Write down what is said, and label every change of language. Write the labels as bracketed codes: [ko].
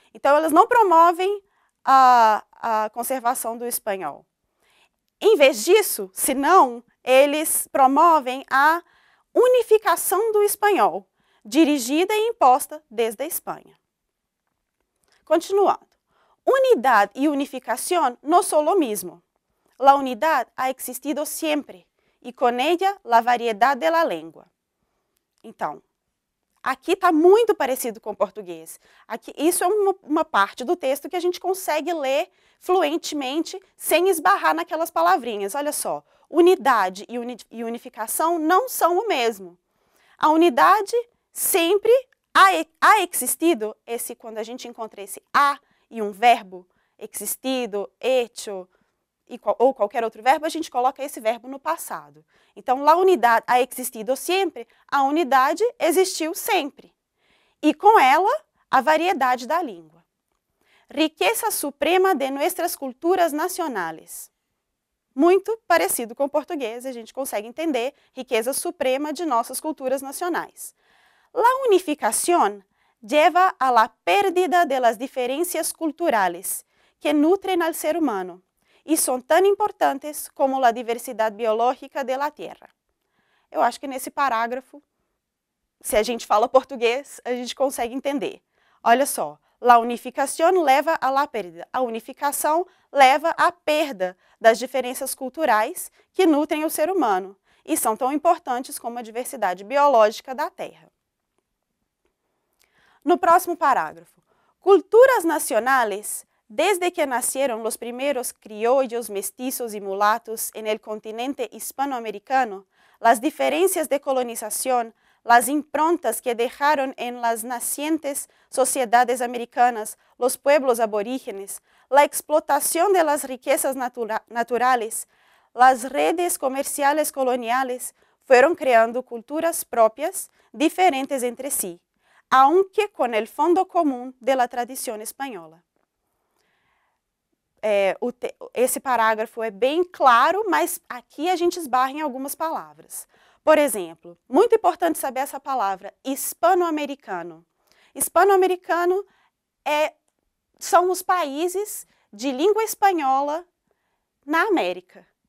[pt] Então, eles não promovem a conservação do espanhol. Em vez disso, senão, eles promovem a unificação do espanhol, dirigida e imposta desde a Espanha. Continuando. Unidade e unificação não são o mesmo. [es] La unidad ha existido siempre, e com ella la variedad de la lengua. [pt] Então, aqui está muito parecido com o português. Isso é uma parte do texto que a gente consegue ler fluentemente, sem esbarrar naquelas palavrinhas. Olha só, unidade e unificação não são o mesmo. A unidade sempre [es] ha existido, [pt] quando a gente encontra esse ha e um verbo, existido, hecho, ou qualquer outro verbo, a gente coloca esse verbo no passado. Então, [es] la unidad ha existido [pt] sempre, a unidade existiu sempre. E com ela, a variedade da língua. [es] Riqueza suprema de nuestras culturas nacionales. [pt] Muito parecido com o português, a gente consegue entender riqueza suprema de nossas culturas nacionais. [es] La unificación lleva a la pérdida de las diferencias culturales que nutren al ser humano [pt] e são tão importantes como a diversidade biológica da Terra. Eu acho que nesse parágrafo, se a gente fala português, a gente consegue entender. Olha só, [es] la unificación leva a la pérdida. [pt] A unificação leva à perda das diferenças culturais que nutrem o ser humano e são tão importantes como a diversidade biológica da Terra. No próximo parágrafo, culturas nacionales. [es] Desde que nacieron los primeros criollos, mestizos y mulatos en el continente hispanoamericano, las diferencias de colonización, las improntas que dejaron en las nacientes sociedades americanas los pueblos aborígenes, la explotación de las riquezas naturales, las redes comerciales coloniales, fueron creando culturas propias, diferentes entre sí, aunque con el fondo común de la tradición española. [pt] Esse parágrafo é bem claro, mas aqui a gente esbarra em algumas palavras. Por exemplo, muito importante saber essa palavra, hispano-americano. Hispano-americano são os países de língua espanhola na América.